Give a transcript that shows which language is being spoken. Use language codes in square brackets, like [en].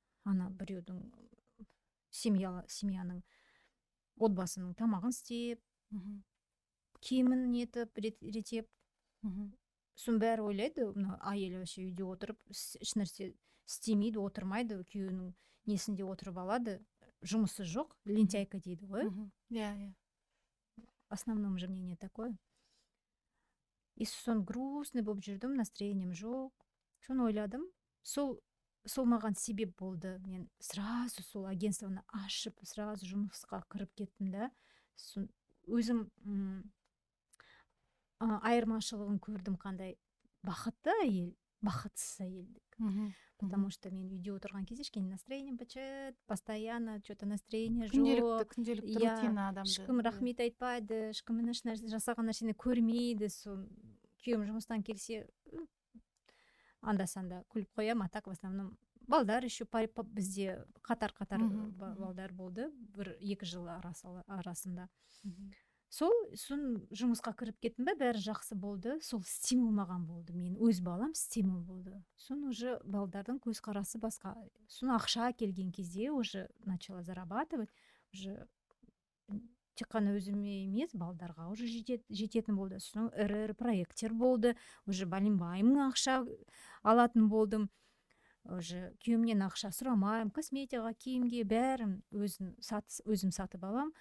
[kk] Ана біреудің семьяның отбасының тамағын істеп, киімін нетіп, ретеп. Сосын бәрі ойлайды, әйел үйде отырып, ешнәрсе істемейді, отырмайды, күйеуінің несінде отырып алады, жұмысы жоқ, лентяйка дейді ғой. [ru] Основное же мнение такое. И [kk] сосын [ru] грустный [kk] болып жүрдім, [ru] настроением жоқ. [kk] Соны ойладым, сол маған себеп болды. Мен сразу сол агентствоны ашып, сразу жұмысқа кіріп кеттім да. Өзім айырмашылығын көрдім, қандай бақытты әйел, бақытсыз әйел. Потому что мен үйде отырған кезде кішкене настроением бычыт, [ru] постоянно что-то настроение [kk] жоқ. Күнделікті рутина адамды. Ешкім рахмет айтпайды, ешкім жасаған нәрсені көрмейді. Күйеуім жұмыстан келсе, анда-санда күліп қоям, [ru] а так в основном [kk] балдар еще бізде қатар балдар болды, 1-2 жыл арасында. Сосын жұмысқа кіріп кеттім бе, бәрі жақсы болды. Сол стимул маған болды. Мен өз балам стимул болды. Сон уже балдардың көз қарасы басқа. Сон ақша келген кезде [ru] уже начала зарабатывать. [kk] Уже тек қана өзіме емес, балдарға уже жететін болды. Сон ірі проекттер болды. Уже балимбаймын, ақша алатын болдым. Уже күйеуімнен ақша сұрамаймын, косметикаға, киімге бәрін өзім сатып алам.